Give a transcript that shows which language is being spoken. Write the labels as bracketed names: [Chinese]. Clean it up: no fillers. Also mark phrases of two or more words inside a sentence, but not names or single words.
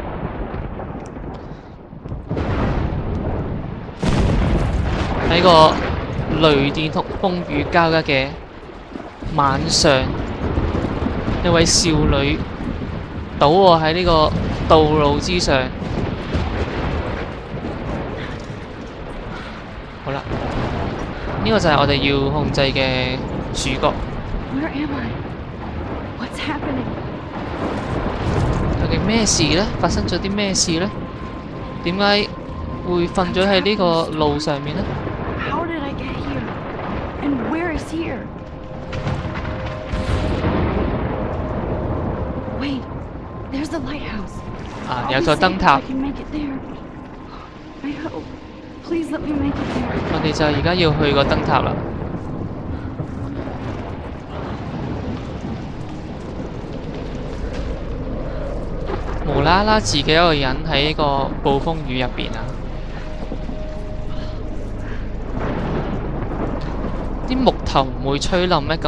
[Cantonese] 喺個雷電同風雨交加嘅晚上，一位少女倒卧喺呢個道路之上。好啦，呢個就係我哋要控制嘅主角。 [English] Where am I? What's happening? [Cantonese] 究竟咩事呢？發生咗啲咩事呢？點解會瞓咗喺呢個路上面呢？ [English] How did I get here? And where is here? Wait, there's the lighthouse. [Cantonese] 有座燈塔。 [English] I can make it there. I hope. Please let me make it there. [Cantonese] 我哋就而家要去個燈塔啦。無啦啦自己一個人喺呢個暴風雨入邊啊！啲木頭唔會吹冧咩？